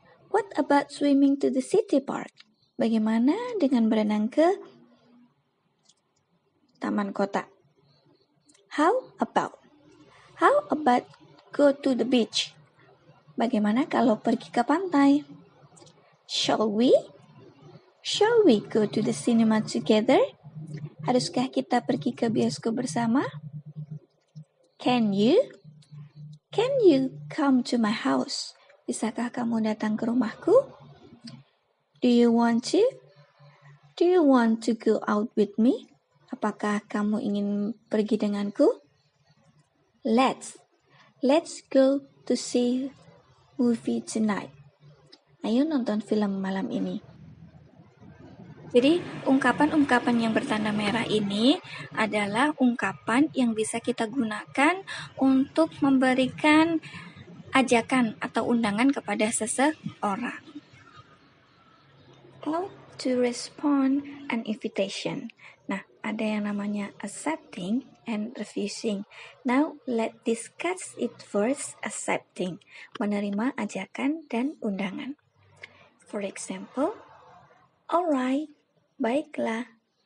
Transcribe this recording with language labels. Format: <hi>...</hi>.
<en>What about swimming to the city park?</en> <id>Bagaimana dengan berenang ke taman kota?</id> <en>How about go to the beach?</en> <id>Bagaimana kalau pergi ke pantai?</id> <en>Shall we go to the cinema together?</en> <id>Haruskah kita pergi ke bioskop bersama?</id> <en>Can you come to my house?</en> <id>Bisakah kamu datang ke rumahku?</id> <en>Do you want to go out with me?</en> <id>Apakah kamu ingin pergi denganku?</id> <en>Let's go to see movie tonight.</en> <id>Ayo nonton film malam ini. Jadi, ungkapan-ungkapan yang bertanda merah ini adalah ungkapan yang bisa kita gunakan untuk memberikan ajakan atau undangan kepada seseorang.</id> <en>How to respond an invitation.</en> <id>Nah, ada yang namanya</id> <en>accepting and refusing. Now, let's discuss it first.</en> <id>Accepting, menerima ajakan dan undangan.</id> <en>For example, alright,</en> <id>baiklah.</id>